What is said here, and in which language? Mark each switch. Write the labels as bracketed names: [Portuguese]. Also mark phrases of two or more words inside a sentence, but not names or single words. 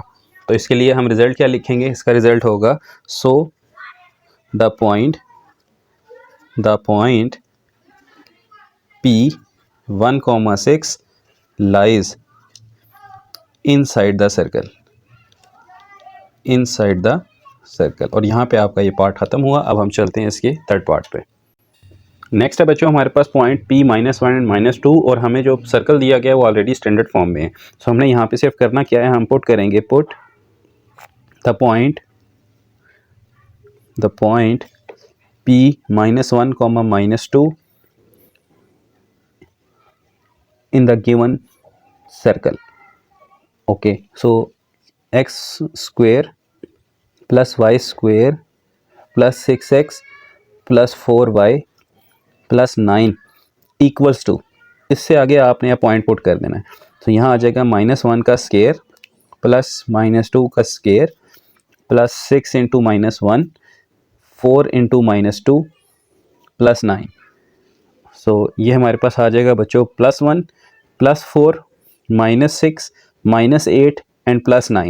[Hindi] तो इसके लिए हम रिज़ल्ट क्या लिखेंगे, इसका रिज़ल्ट होगा, [English] so the point P1,6 lies inside the circle, inside the circle. [Hindi] और यहाँ पे आपका ये पार्ट ख़त्म हुआ। अब हम चलते हैं इसके [English] third part [Hindi] पे। नेक्स्ट है बच्चों हमारे पास [English] point P-1 and -2, [Hindi] और हमें जो सर्कल दिया गया है वो [English] already standard form [Hindi] में है। सो हमने यहाँ पे सिर्फ करना क्या है, हम पुट करेंगे, [English] put the point P-1, -2 in the given circle. Okay, so x square plus y square plus 6x plus 4y plus 9 equals to, [Hindi] इससे आगे आपने पॉइंट पुट कर देना है। तो यहाँ आ जाएगा -1 का [English] square plus [Hindi] -2 का [English] square plus [Hindi] 6 × -1, 4 × -2 प्लस 9। सो ये हमारे पास आ जाएगा बच्चों +1 +4 -6 -8 एंड +9।